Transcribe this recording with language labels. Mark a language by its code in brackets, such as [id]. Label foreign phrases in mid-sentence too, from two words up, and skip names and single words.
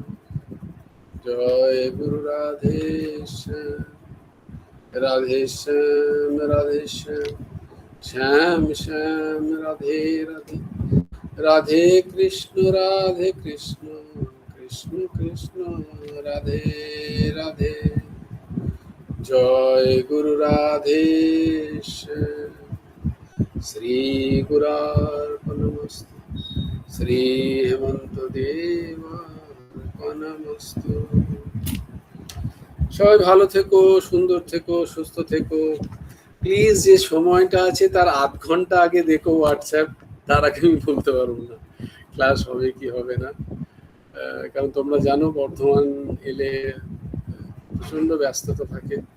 [hi] जय गुरु राधे श्याम, राधे श्याम राधे श्याम, श्याम श्याम राधे राधे, राधे कृष्ण कृष्ण कृष्ण राधे राधे। [sa] जय गुरु राधे श्री गुरार्पणमस्तु, श्री हेमंत देवार्पणमस्तु। [bn] সবাই ভালো থেকো, সুন্দর থেকো, সুস্থ থেকো। প্লিজ যে সময়টা আছে তার আধ ঘন্টা আগে দেখো হোয়াটসঅ্যাপ, তার আগে আমি বলতে পারবো না ক্লাস হবে কি হবে না। কারণ তোমরা জানো বর্ধমান এলে প্রচন্ড ব্যস্ততা থাকে।